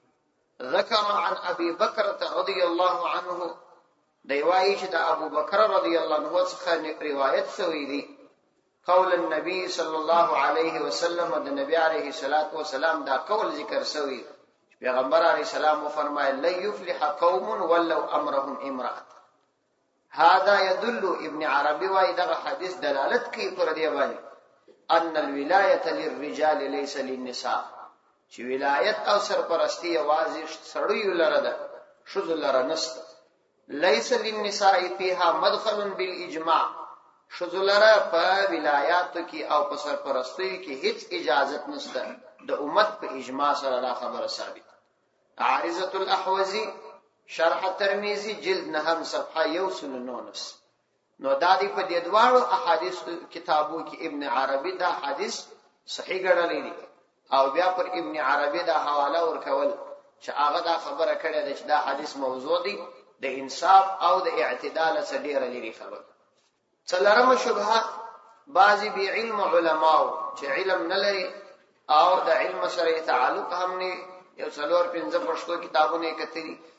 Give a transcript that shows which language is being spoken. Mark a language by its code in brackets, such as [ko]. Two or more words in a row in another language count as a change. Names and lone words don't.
[ar] ذکر عن ابي بکر رضی الله عنه [ps] دی وایي چې د ابو بکر [ar] رضی الله عنه [ps] څخه روایت شوی دی [ar] قول النبي صلی الله علیه وسلم [ps] د نبی [ar] علیه الصلاۃ والسلام [ps] دا قول ذکر شوی پیغمبر علیه السلام فرمایي [ar] لا يفلح قوم ولو امرهم امراه هذا يدل [ps] ابن عربي وای دغه حدیث دلالت کوي پر دی باندې [ar] ان الولايه للرجال ليس للنساء [ps] چې ولایت او سرپرستی یوازې سړیو لره ده شذ لره نشته [ar] ليس للنساء فيها مدخل [ps] بالاجماع شذ لره په ولایات کې او په سرپرستی کې هیڅ اجازه نشته د امت په اجماع سره دا خبره ثابت عارضة الاحوزی شرح ترمذی جلد 9 صفحه 119 نو دا دی په دې دواړو احادیث کتابو کې ابن عربی دا حدیث صحیح ګڼلی دی او بیا پر ابن عربی دا حواله ورکول چې هغه دا خبره کړې ده چې دا حدیث موضوع دی د انصاف او د اعتدال سره ډیره لري خبره څلورمه شبهه بعضی بی علم علماء چې علم نه لري او د علم سره تعلق هم نه یو څلور پنځه پښتو کتابونه کتري